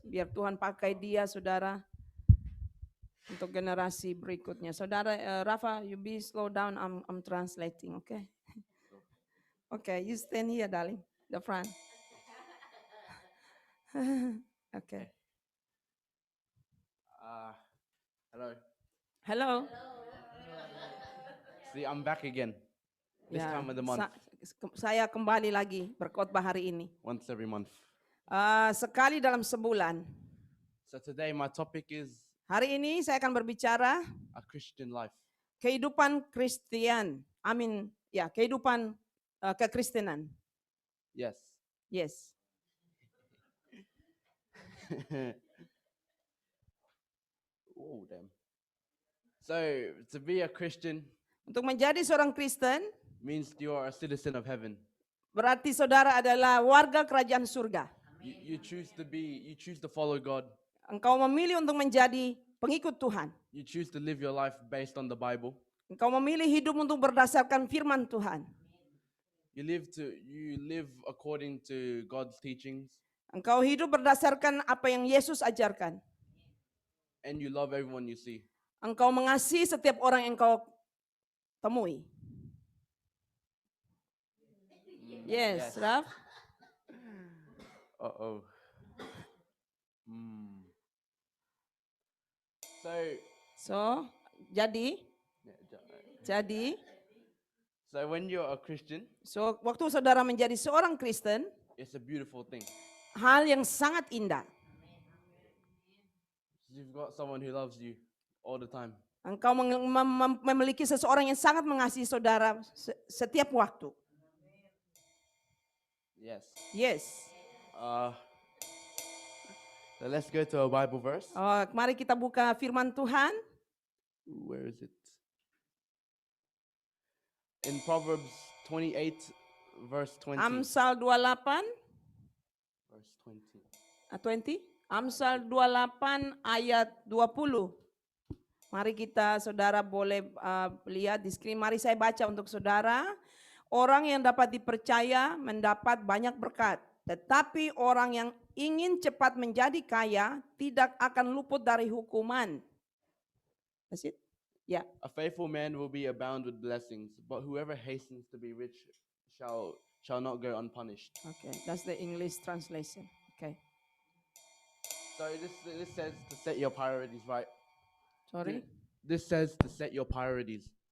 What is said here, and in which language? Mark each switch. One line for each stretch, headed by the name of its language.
Indonesian: Biar Tuhan pakai dia, saudara, untuk generasi berikutnya.
English: Saudara Rafa, you be slow down. I'm translating, okay? Okay, you stand here, darling, the front. Okay. Hello. Hello. See, I'm back again. This
Indonesian: Ya,
English: time of the month.
Indonesian: saya kembali lagi berkhotbah hari ini.
English: Once every month.
Indonesian: Sekali dalam sebulan.
English: So today my topic is
Indonesian: Hari ini saya akan berbicara
English: a Christian life.
Indonesian: kehidupan Kristen. Kehidupan kekristenan.
English: Yes. Yes. Oh, damn. So to be a Christian
Indonesian: Untuk menjadi seorang Kristen
English: means you are a citizen of heaven.
Indonesian: berarti saudara adalah warga kerajaan surga.
English: You choose to follow God.
Indonesian: Engkau memilih untuk menjadi pengikut Tuhan.
English: You choose to live your life based on the Bible.
Indonesian: Engkau memilih hidup untuk berdasarkan firman Tuhan.
English: You live according to God's teachings,
Indonesian: Engkau hidup berdasarkan apa yang Yesus ajarkan.
English: and you love everyone you see.
Indonesian: Engkau mengasihi setiap orang yang engkau temui.
English: Yes, Raf. Uh-oh. So,
Indonesian: jadi
English: when you're a Christian,
Indonesian: waktu saudara menjadi seorang Kristen,
English: it's a beautiful thing.
Indonesian: hal yang sangat indah.
English: You've got someone who loves you all the time.
Indonesian: Engkau memiliki seseorang yang sangat mengasihi saudara setiap waktu.
English: Yes. Yes. So let's go to a Bible verse.
Indonesian: Mari kita buka firman Tuhan.
English: Where is it? In Proverbs 28, verse 20.
Indonesian: Amsal 28,
English: Verse 20.
Indonesian: 20. Amsal 28 ayat 20. Mari kita saudara boleh lihat di screen. Mari saya baca untuk saudara. Orang yang dapat dipercaya mendapat banyak berkat. Tetapi orang yang ingin cepat menjadi kaya tidak akan luput dari hukuman.
English: That's it? Yeah. A faithful man will be abound with blessings, but whoever hastens to be rich shall not go unpunished. Okay, that's the English translation. Okay. So this says to set your priorities right. Sorry. This says to set your priorities.